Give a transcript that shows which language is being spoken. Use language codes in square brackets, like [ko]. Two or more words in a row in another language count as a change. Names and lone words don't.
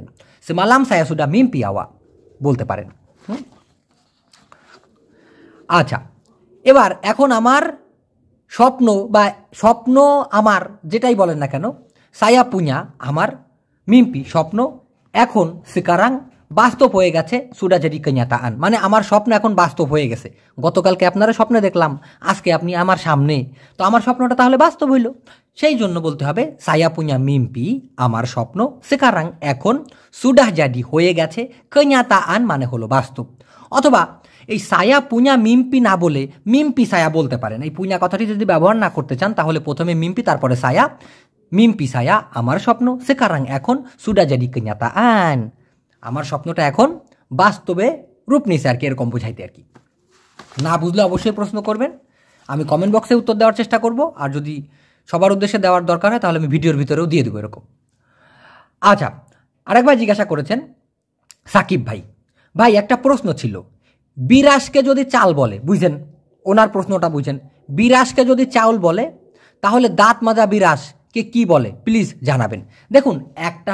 [ms] semalam saya sudah mimpi awak [bn] বলতে পারেন। আচ্ছা, এবার এখন আমার স্বপ্ন আমার যেটাই বলেন না কেন, [ms] saya punya [bn] আমার, মিম্পি স্বপ্ন, এখন সিকারাং বাস্তব হয়ে গেছে, [ms] sudah jadi kenyataan [bn] মানে আমার স্বপ্ন এখন বাস্তব হয়ে গেছে। গতকালকে আপনারা স্বপ্নে দেখলাম, আজকে আপনি আমার সামনে, তো আমার স্বপ্নটা তাহলে বাস্তব হইল। সেই জন্য বলতে হবে [ms] saya punya mimpi [bn] আমার স্বপ্ন, সিকারাং এখন, [ms] sudah jadi [bn] হয়ে গেছে, kenyataan মানে হলো বাস্তব। অথবা এই [ms] saya punya mimpi [bn] না বলে [ms] mimpi saya [bn] বলতে পারেন। এই পুña কথাটি যদি ব্যবহার না করতে চান, তাহলে প্রথমে মিম্পি তারপরে সায়া, [ms] mimpi saya [bn] আমার স্বপ্ন, সেকারাং এখন, [ms] sudah jadi kenyataan [bn] আমার স্বপ্নটা এখন বাস্তবে রূপ নিছে আর কি, এরকম বোঝাইতে আর কি। না বুঝলে অবশ্যই প্রশ্ন করবেন, আমি কমেন্ট বক্সে উত্তর দেওয়ার চেষ্টা করব, আর যদি সবার উদ্দেশ্যে দেওয়ার দরকার হয় তাহলে আমি ভিডিওর ভিতরেও দিয়ে দেবো এরকম। আচ্ছা, আরেকবার জিজ্ঞাসা করেছেন সাকিব ভাই একটা প্রশ্ন ছিল, বিরাসকে যদি চাল বলে, বুঝছেন ওনার প্রশ্নটা, বুঝছেন বিরাসকে যদি চাউল বলে তাহলে দাঁত মাজা বিরাসকে কি বলে, প্লিজ জানাবেন।